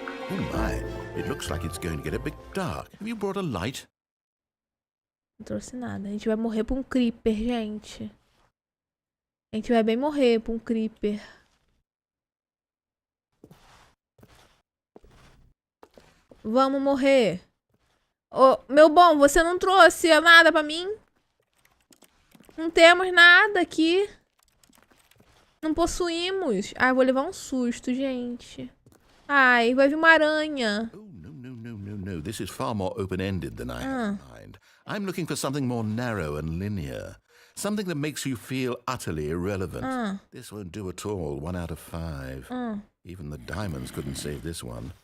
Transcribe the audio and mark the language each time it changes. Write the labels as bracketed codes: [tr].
[en] Oh my, it looks like it's going to get a bit dark. Have you brought a light? [pt] Não trouxe nada. A gente vai morrer por um creeper, gente. A gente vai bem morrer por um creeper. Vamos morrer. Oh, meu bom, você não trouxe nada pra mim? Não temos nada aqui. Não possuímos. Ai, vou levar um susto, gente. Ai, vai vir uma aranha. [en] Oh, no. This is far more open-ended than I had in mind. I'm looking for something more narrow and linear. Something that makes you feel utterly irrelevant. This won't do at all. 1 out of 5. Even the diamonds couldn't save this one.